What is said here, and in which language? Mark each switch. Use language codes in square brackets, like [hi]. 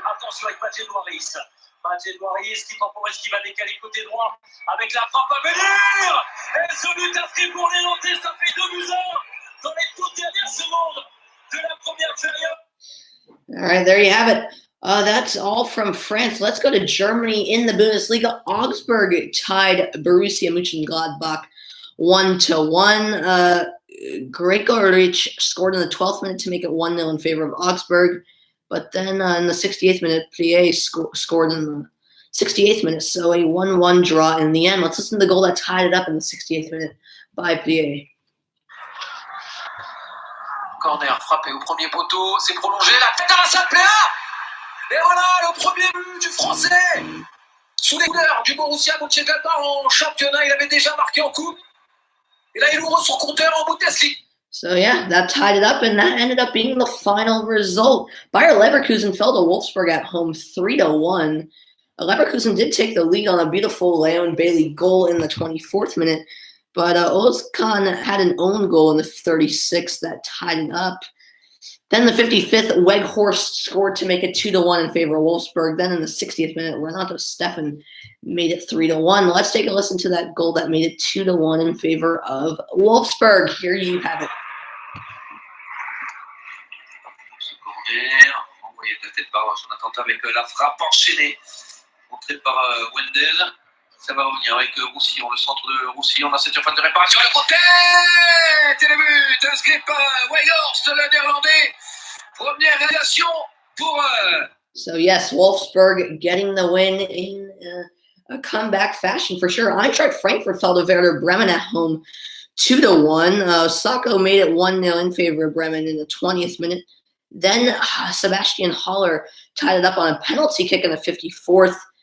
[fr] Attention avec Badje Loiris. Badje Loiris qui temporise, qui va décaler côté droit avec la frappe à venir. Et ce but inscrit pour les Nantais, ça fait 2-1 dans les toutes dernières secondes de la première période. [en] All right, there you have it. That's all from France. Let's go to Germany in the Bundesliga. Augsburg tied Borussia Mönchengladbach 1-1. Gregoritsch scored in the 12th minute to make it 1-0 in favor of Augsburg. But then in the 68th minute, Plié scored in the 68th minute. So a 1-1 draw in the end. Let's listen to the goal that tied it up in the 68th minute by Plié. [fr] Corner frappé au premier poteau, c'est prolongé, la tête à la salle Pléa. Et voilà le premier but du Français. Sous les couleurs du Borussia Mönchengladbach en championnat, il avait déjà marqué en coupe. Et là, il ouvre son compteur en Bundesliga. [en] So yeah, that tied it up, and that ended up being the final result. Bayer Leverkusen fell to Wolfsburg at home 3-1. Leverkusen did take the lead on a beautiful Leon Bailey goal in the 24th minute, but Ozkan had an own goal in the 36th that tied it up. Then the 55th, Weghorst scored to make it 2-1 in favor of Wolfsburg. Then in the 60th minute, Renato Steffen made it 3-1. Let's take a listen to that goal that made it 2-1 in favor of Wolfsburg. Here you have it. [fr] Ce corner, envoyé de la tête par Jonathan avec la frappe enchaînée. Entrée par Wendel. Ça va revenir avec Roussillon, le centre de Roussillon dans cette surface de réparation. Le côté et le but inscrit par Weghorst, le néerlandais. Première réalisation pour... [en] So yes, Wolfsburg getting the win in a comeback fashion for sure. Eintracht Frankfurt fell to Werder Bremen at home 2-1. Sacco made it 1-0 in favor of Bremen in the 20th minute. Then Sebastian Haller tied it up on a penalty kick in the 54th.